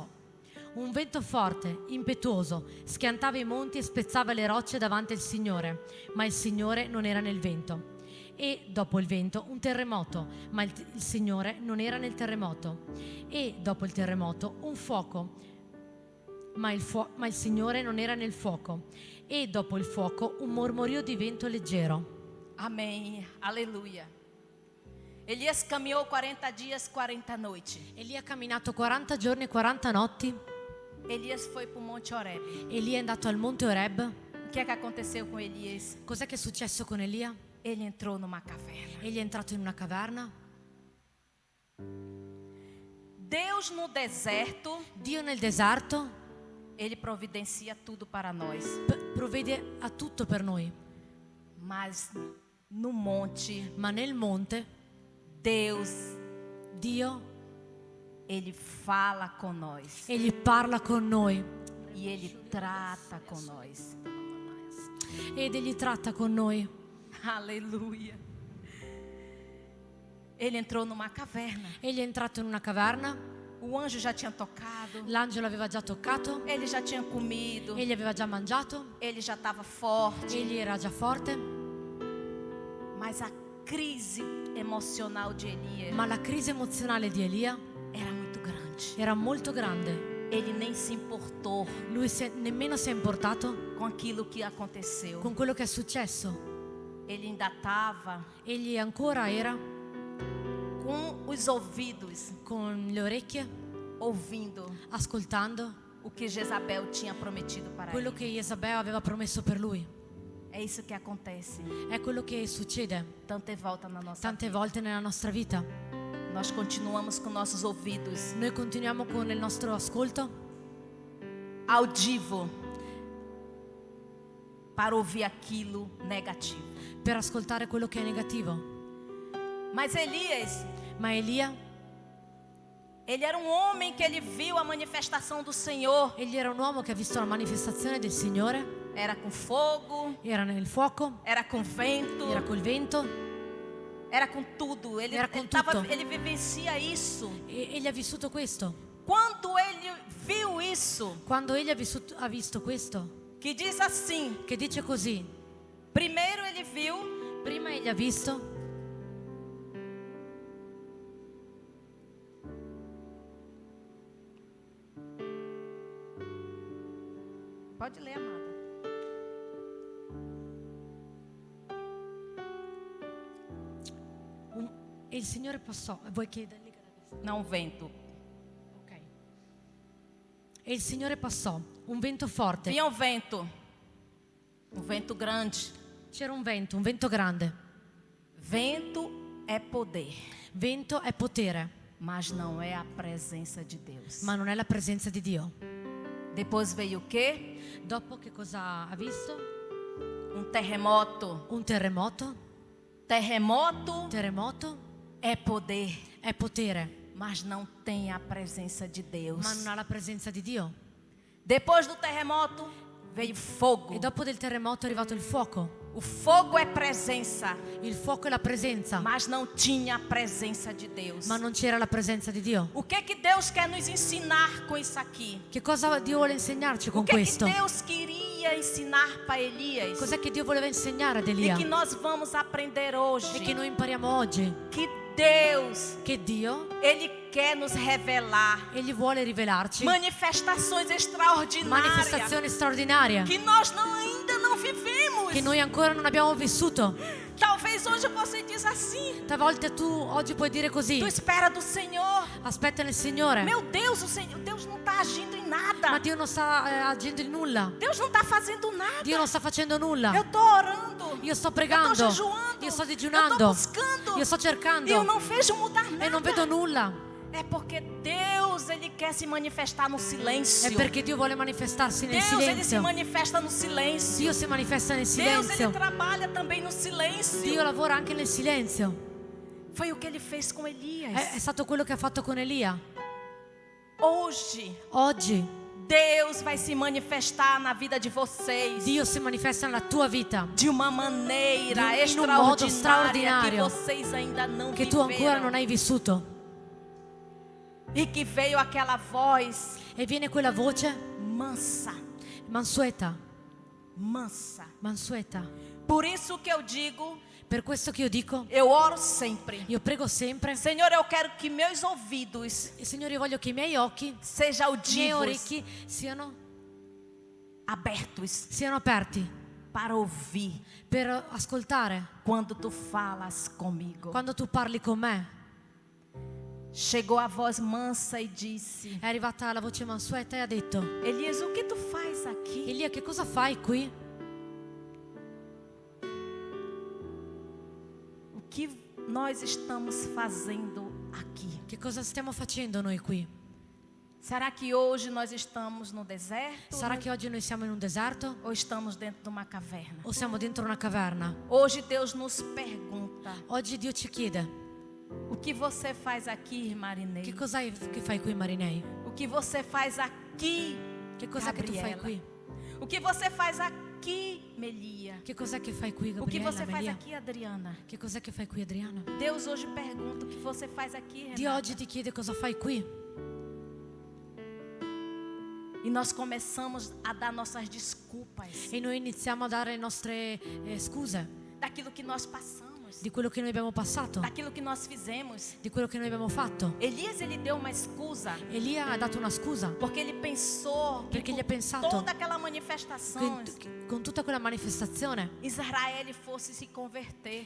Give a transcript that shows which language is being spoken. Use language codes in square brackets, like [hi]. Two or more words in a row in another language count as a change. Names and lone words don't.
[it] Un vento forte, impetuoso, schiantava i monti e spezzava le rocce davanti al Signore, ma il Signore non era nel vento. E dopo il vento un terremoto, ma il Signore non era nel terremoto. E dopo il terremoto un fuoco, ma il Signore non era nel fuoco. E dopo il fuoco un mormorio di vento leggero. [pt] Amém. Aleluia. Elias caminhou 40 dias, 40 noites. [it] Elia ha camminato 40 giorni e 40 notti. [pt] Elias foi para o Monte Horeb. [it] Elia è andato al monte Oreb. [pt] O que é que aconteceu com Elias? [it] Cos'è che è successo con Elia? [pt] Ele entrou numa caverna. [it] Egli è entrato in una caverna. [pt] Deus no deserto, [it] Dio nel deserto [pt] ele providencia tudo para nós. [it] provvede a tutto per noi, [pt] Mas no monte, [it] ma nel monte [pt] Deus, [it] Dio, [pt] ele fala com nós [it] egli parla con noi [pt] e ele trata com nós. [it] ed egli tratta con noi. [pt] Aleluia. Ele entrou numa caverna. [it] Egli è entrato in una caverna, [pt] O anjo já tinha tocado. [it] l'angelo aveva già toccato, [pt] Ele já tinha comido. [it] egli aveva già mangiato, [pt] Ele já estava forte. [it] egli era già forte, [pt] Mas a crise emocional de Elias [it] ma la crisi emozionale di Elia [pt] era muito grande. [it] era molto grande. [pt] Ele nem se importou [it] Lui nemmeno si è importato [pt] com aquilo que aconteceu. [it] con quello che è successo. [pt] Ele ainda estava [it] Egli ancora era [pt] com os ouvidos [it] con le orecchie [pt] ouvindo [it] ascoltando [pt] o que Jezabel tinha prometido para [it] quello [pt] ele. [it] che Jezabel aveva promesso per lui. [pt] É isso que acontece [it] È quello che succede [pt] tante voltas na nossa [it] tante [pt] vida. [it] volte nella nostra vita. [pt] Nós continuamos com nossos ouvidos [it] Noi continuiamo con il nostro ascolto [pt] auditivo para ouvir aquilo negativo. [it] per ascoltare quello che è negativo. [pt] Mas Elias, [it] Ma Elia, [pt] ele era um homem que ele viu a manifestação do Senhor. [it] egli era un uomo che ha visto la manifestazione del Signore, [pt] Era com fogo, [it] era nel fuoco, [pt] era com vento, [it] era col vento [pt] era com tudo. Ele, Era com tava, [it] tutto. [pt] ele vivencia isso. [it] e egli ha vissuto questo. [pt] Quando ele viu isso, [it] Quando egli ha visto questo, [pt] que diz assim: [it] che dice così, [pt] primeiro ele viu [it] prima egli ha visto [pt] Pode ler, amada. [it] e il Signore passò. Vuoi che da lì che l'ha visto? [pt] Não vento. [it] Ok. E il Signore passò, un vento forte. [pt] Vinha um vento grande. [it] C'era un vento grande. [pt] Vento é poder, [it] Vento è potere, [pt] mas não é a presença de Deus. [it] ma non è la presenza di Dio. [pt] Depois veio o quê? [it] Dopo che cosa ha visto? [pt] Um terremoto. [it] Un terremoto. [pt] Terremoto é poder, [it] È potere, [pt] mas não tem a presença de Deus. [it] ma non ha la presenza di Dio. [pt] Depois do terremoto veio fogo. [it] E dopo del terremoto è arrivato il fuoco. [pt] O fogo é presença, [it] Il fuoco è la presenza, [pt] mas não tinha a presença de Deus. [it] ma non c'era la presenza di Dio. [pt] O que Deus quer nos ensinar com isso aqui? [it] Che cosa Dio vuole insegnarci [pt] O [it] con [pt] que [it] questo? [pt] Deus queria ensinar para Elias? [it] Cos'è che Dio voleva insegnare ad [pt] E [it] Elia? [pt] que nós vamos aprender [it] E [pt] hoje. [it] che noi impariamo oggi? [pt] Que Deus, [it] Che Dio, [pt] Ele quer nos revelar [it] Egli vuole rivelarci [pt] manifestações extraordinárias [it] manifestazioni straordinarie [pt] que nós ainda não vivemos. [it] che noi ancora non abbiamo vissuto. [pt] Talvez hoje você diz assim: [it] Talvolta tu oggi puoi dire così: [pt] tu espera do Senhor. [it] aspetta nel Signore. [pt] Meu Deus, Deus não está agindo em nada. [it] Ma Dio non sta agendo in nulla. [pt] Deus não está fazendo nada. [it] Dio non sta facendo nulla. [pt] Eu estou orando. [it] Io sto [pt] Eu [it] pregando. [pt] estou jejuando. [it] Io sto [pt] Eu [it] digiunando. [pt] estou buscando. [it] Io sto [pt] E eu [it] cercando. [pt] não vejo mudar nada. [it] E non vedo nulla. [pt] É porque Deus, Ele quer se manifestar no silêncio. [it] È perché Dio vuole manifestarsi nel [pt] Deus, Ele se [it] silenzio. [pt] manifesta no silêncio. [it] Dio si manifesta nel [pt] Deus, Ele [it] silenzio. [pt] trabalha também no silêncio. [it] Dio lavora anche nel silenzio. [pt] Foi o que Ele fez com Elias. [it] È stato quello che ha fatto con Elia. [pt] Hoje, [it] Oggi [pt] Deus vai se manifestar na vida de vocês [it] Dio si manifesta nella tua vita [pt] de uma maneira [it] in un modo [pt] extraordinária que [it] straordinario [pt] vocês ainda não [it] che tu ancora [pt] viveram. [it] non hai vissuto. [pt] E que veio aquela voz [it] E viene quella voce [pt] mansa, [it] mansueta, [pt] mansa. Por isso que eu digo, [it] per questo che io dico, [pt] eu oro sempre. [it] io prego sempre, [pt] Senhor, eu quero que meus ouvidos [it] Signore, io voglio che i miei occhi, [pt] sejam [it] i miei [pt] audivos, [it] orecchi siano [pt] abertos [it] aperti [pt] para ouvir [it] per ascoltare [pt] quando tu falas comigo. [it] quando tu parli con me. [pt] Chegou a voz mansa e disse: [it] È arrivata la voce mansueta e ha detto: [pt] Elias, o que tu faz aqui? [it] Elia, che cosa fai qui? [pt] O que nós estamos fazendo aqui? [it] Che cosa stiamo facendo noi qui? [pt] Será que hoje nós estamos no deserto? [it] Sarà che oggi noi siamo in un deserto [pt] Ou estamos dentro de uma caverna? [it] o siamo dentro una caverna? [pt] Hoje Deus nos pergunta: [it] Oggi Dio ci chiede: [pt] o que você faz aqui, Marinei? [it] che cos'hai che fai qui, Marinei? O que você faz aqui, Che cos'è che tu fai Gabriela? qui? [pt] O que você faz aqui, Melia? [it] Che cos'è che fai qui, [pt] O que [it] Gabriella, [pt] você faz [it] Melia? [pt] aqui, Adriana? [it] Che cos'è che fai qui, Adriana? [pt] Deus hoje pergunta: o que você faz aqui, [it] Dio Renata? oggi ti chiede cosa fai qui. [pt] E nós começamos a dar nossas desculpas [it] E noi iniziamo a dare le nostre scuse [pt] daquilo que nós passamos, [it] di quello che noi abbiamo passato, [pt] daquilo que nós fizemos. [it] di quello che noi abbiamo fatto. [pt] Elias, ele deu uma excusa [it] Elia ha dato una scusa [pt] porque ele pensou que [it] perché gli ha [pt] com [it] pensato [pt] toda aquela manifestação [it] che con tutta quella manifestazione [pt] Israel fosse se converter.